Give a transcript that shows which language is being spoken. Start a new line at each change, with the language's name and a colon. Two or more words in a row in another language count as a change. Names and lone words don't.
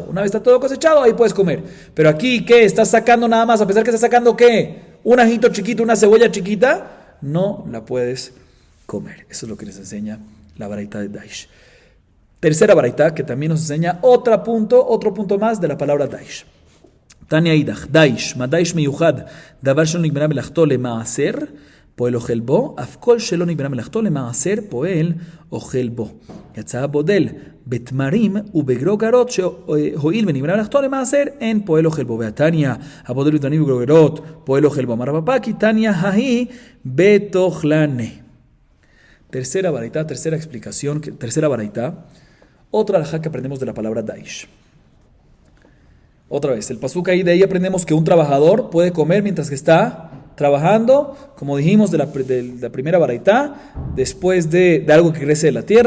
Spanish: Una vez está todo cosechado, ahí puedes comer. Pero aquí, ¿qué? ¿Estás sacando nada más? A pesar que estás sacando, ¿qué? Un ajito chiquito, una cebolla chiquita, no la puedes comer. Eso es lo que les enseña la baraita de daish. Tercera baraita, que también nos enseña otro punto más de la palabra daish.
Aramaic: תניא אידך,
Hebrew: דש מה דש מיוחד דבר שלא נגמרה מלאכתו למעשר, פועל אוכל בו, אף כל שלא נגמרה מלאכתו למעשר פועל אוכל בו. יצא הבודל בתמרים ובגרוגרות שהואיל ונגמרה מלאכתו למעשר, אין פועל אוכל בו.
Aramaic: והתניא,
Hebrew: הבודל בתמרים ובגרוגרות פועל אוכל בו.
Aramaic: אמר רב פאפא כי תניא ההיא בתוכלנה.
Spanish: Tercera baraita, tercera explicación, tercera baraita, otra alajá que aprendemos de la palabra daish. Otra vez, el pasuk ahí, de ahí aprendemos que un trabajador puede comer mientras que está trabajando, como dijimos de la primera baraitá, después de algo que crece de la tierra.